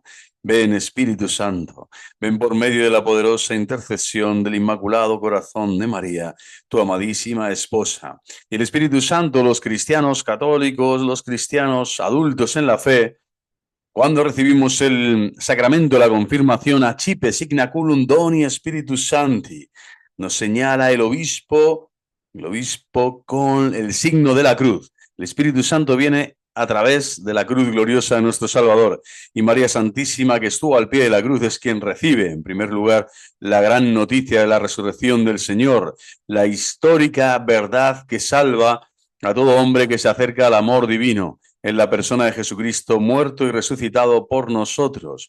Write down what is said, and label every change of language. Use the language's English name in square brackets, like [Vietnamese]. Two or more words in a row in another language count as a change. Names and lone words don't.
[Spanish] Ven Espíritu Santo, ven por medio de la poderosa intercesión del Inmaculado Corazón de María, tu amadísima esposa. Y el Espíritu Santo, los cristianos católicos, los cristianos adultos en la fe, cuando recibimos el sacramento de la confirmación, [Latin] accipe signaculum doni Spiritus Sancti, [Spanish] nos señala el obispo con el signo de la cruz. El Espíritu Santo viene a través de la cruz gloriosa de nuestro Salvador. Y María Santísima, que estuvo al pie de la cruz, es quien recibe, en primer lugar, la gran noticia de la resurrección del Señor, la histórica verdad que salva a todo hombre que se acerca al amor divino en la persona de Jesucristo, muerto y resucitado por nosotros.